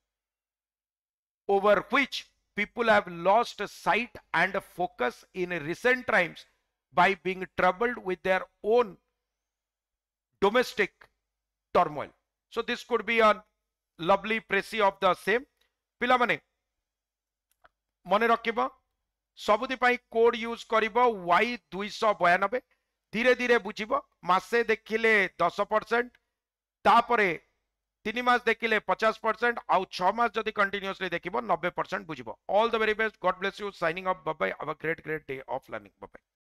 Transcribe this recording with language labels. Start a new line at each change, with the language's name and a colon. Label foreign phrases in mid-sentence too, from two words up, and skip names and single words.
English: over which people have lost sight and focus in recent times by being troubled with their own domestic turmoil. So this could be a lovely précis of the same.
Odia: ପିଲା ମାନେ ମନେ ରଖିବ ସବୁତି ପାଇ
English: code use
Odia: କରିବ y 292 ଧୀରେ ଧୀରେ ବୁଝିବ ମାସେ ଦେଖିଲେ 10% ତାପରେ 3 ମାସ ଦେଖିଲେ 50% ଆଉ 6 ମାସ ଯଦି କଣ୍ଟିନ୍ୟୁଅସଲି ଦେଖିବ 90% ବୁଝିବ.
English: All the very best. God bless you. Signing off. Bye bye. Have a great day of learning. Bye bye.